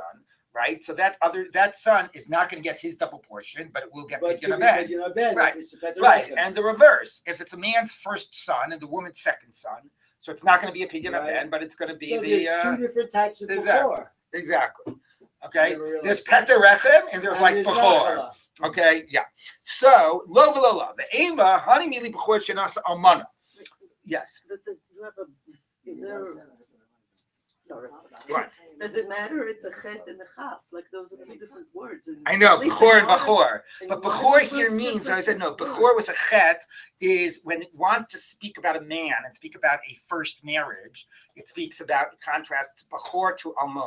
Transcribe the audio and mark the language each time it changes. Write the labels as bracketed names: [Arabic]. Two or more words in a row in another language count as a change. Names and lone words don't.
[English] Right, so that son is not going to get his double portion, but it will get [Hebrew] פדיון הבן. [English] Right, and the reverse. If it's a man's first son and the woman's second son, so it's not going to be a [Hebrew] פדיון הבן, [English] but it's going to be there's two different types of bechor. Exactly. Okay, there's [Hebrew] פטר רחם [English] and there's bechor. Okay, yeah. So [Hebrew] לא ולא לא. The ema hani mili bechor shenasa almana. [English] Yes. Is there? Sorry. Right. Does it matter? It's a chet and a chaf. Like those are two different words. I know, bechor and bechor. But bechor here means, I said no, bechor with a chet is when it wants to speak about a man and speak about a first marriage, it contrasts bechor to almon.